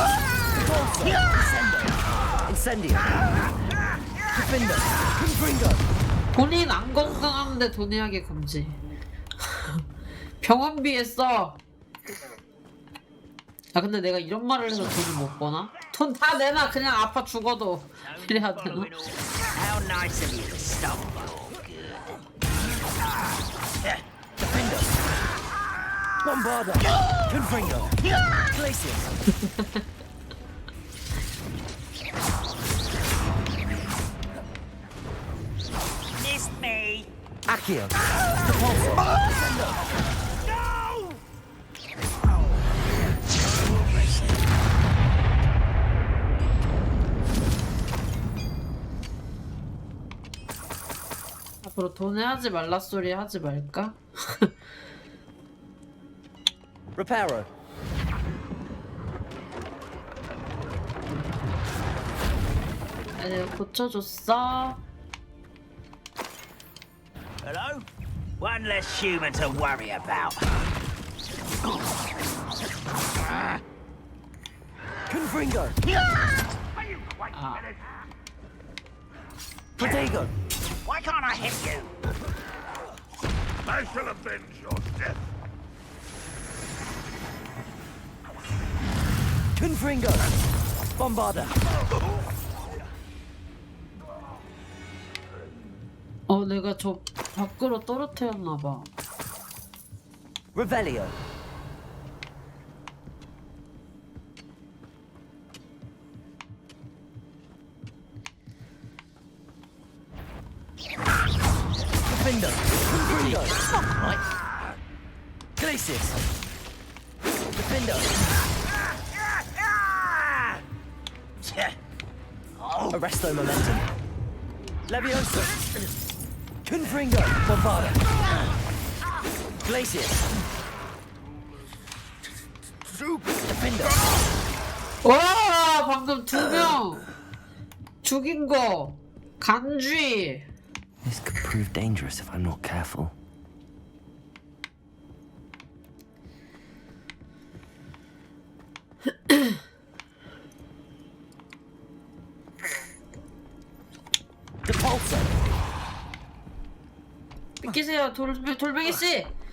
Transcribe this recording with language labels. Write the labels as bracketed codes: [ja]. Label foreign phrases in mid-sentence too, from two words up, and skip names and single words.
[ko] 본인 안 건강한데 돈이하게 금지. 병원비에 써. 아 근데 내가 이런 말을 해서 돈을 못 버나? 돈 다 내놔. 그냥 아파 죽어도 이래야 되나? [la] Bombarda. Confringo. Glacius. [en] Missed me. [la] Accio. [ko] 앞으로 돈을 하지 말라 소리 하지 말까? [la] Reparo. [ko] 고쳐줬어. [en] Hello? One less human to worry about. [la] Confringo. Protego. [en] Why can't I hit you? I shall avenge your death. [la] Confringo. Bombarda. [ko] 내가 저 밖으로 떨어뜨렸나봐. [la] Revelio. Defender. Confringo. Right. Glacius. Defender. Arresto momentum. Leviosa. Confringo. Bombarda. Glacius. [ko] 와, 방금 2명 죽인 거 간주의. [en] This could prove dangerous if I'm not careful. [ko] 비키세요, 돌멩이 씨.